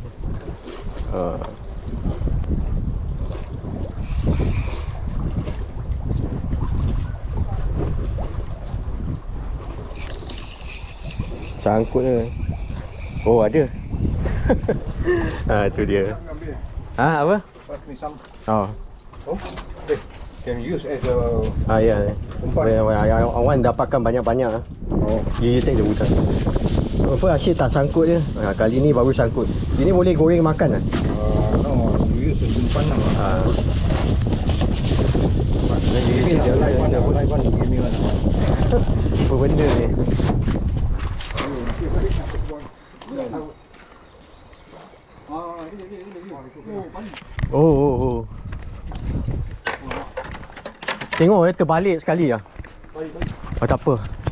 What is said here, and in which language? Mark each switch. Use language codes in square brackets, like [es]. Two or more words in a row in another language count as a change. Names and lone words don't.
[ms] Sangkut ke? Oh, ada. Tu dia. Apa? Pas ni sam. [en] Can use as a [ms] Ya. Awan dapatkan banyak-banyak. [en] You take the hutan. [ms] Apa asyik tak sangkut je. Kali ni baru sangkut. Ini boleh goreng makan [en] no, you use as umpan lah. Give me the live one. Give me one. [ms] Apa benda ni? Oh. Tengok terbalik sekali lah. Oh, tak apa.